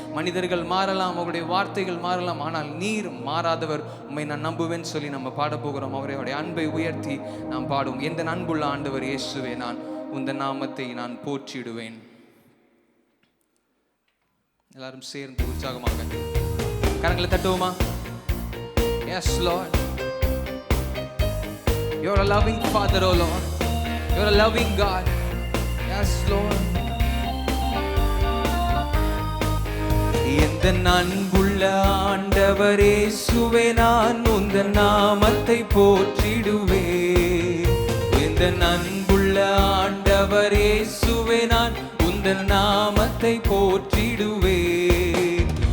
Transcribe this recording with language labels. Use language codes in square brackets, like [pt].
[ta] மனிதர்கள் மாறலாம், அவருடைய வார்த்தைகள் மாறலாம், ஆனால் நீர் மாறாதவர், உண்மை நான் நம்புவேன்னு சொல்லி நம்ம பாட போகிறோம். அவருடைய அன்பை உயர்த்தி நாம் பாடுவோம். எந்த அன்புள்ள ஆண்டவர் இயேசுவே நான் உந்த நாமத்தை நான் போற்றிடுவேன். எல்லாரும் சேர்ந்து உற்சாகமாக கரங்களை தட்டுவோமா? [en] Yes Lord, you're a loving Father, oh Lord, you're a loving God. Yes Lord. [ta] எந்த அன்புள்ள ஆண்டவர் இயேசுவே நான் உந்த நாமத்தை போற்றிடுவேன். எந்த அன்புள்ள ஆண்டவர் இயேசுவே நான் உந்த நாமத்தை போற்றிடுவேன்.